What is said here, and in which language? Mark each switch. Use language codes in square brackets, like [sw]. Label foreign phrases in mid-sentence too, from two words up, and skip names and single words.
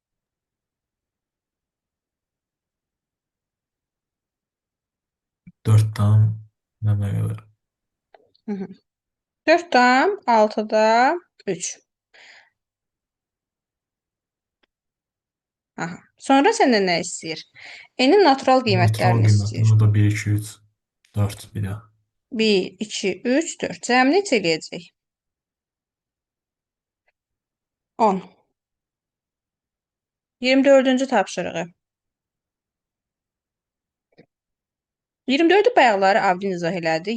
[az] 4-dən nə qədər? 4-dan 6-da 3. Aha. Sonra səndən nə istəyir? N-in natural Natural qiymətlərini istəyir. qiymətini o da 1, 2, 3, 4 bir də. 1, 2, 3, 4. Cəmi neçə eləyəcək? 10. 24-cü tapşırığı. 24-ü bayaqları Avdin izah elədi.